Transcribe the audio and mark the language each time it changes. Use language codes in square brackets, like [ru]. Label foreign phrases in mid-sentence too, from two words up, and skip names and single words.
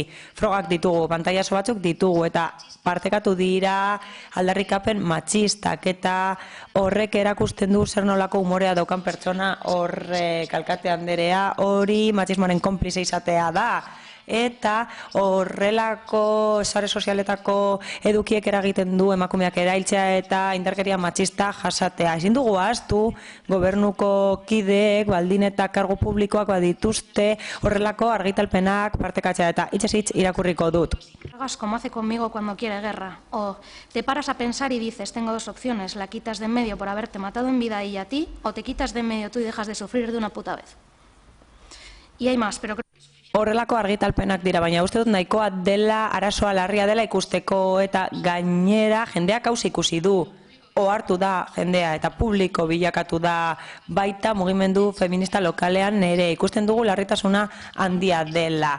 [eu] Frogak ditugu, pantailazo batzuk ditugu eta partekatu dira aldarrikapen matxistak eta horrek erakusten du zer nolako umorea daukan pertsona horrek Alkate Anderea hori matxismoaren konplize izatea da eta horrelako sare sozialetako edukiek eragiten du emakumeak erailtzea eta indarkeria matxista jasatea. Ezin dugu ahaztu gobernuko kideek baldin eta kargu publikoak badituzte horrelako argitalpenak partekatzea eta hitzez irakurriko dut. [es] Hagas como hace conmigo cuando quiere guerra. O te paras a pensar y dices, tengo dos opciones, la quitas de en medio por haberte matado en vida y a ti, o te quitas de en medio tú y dejas de sufrir de una puta vez. Y hay más, pero... [eu] Horrelako argitalpenak dira, baina uste dut nahikoa dela, arazoa larria dela ikusteko eta gainera jendeak hausi ikusi du. Ohartu da jendea eta publiko bilakatu da baita mugimendu feminista lokalean ere ikusten dugu larritasuna handia dela.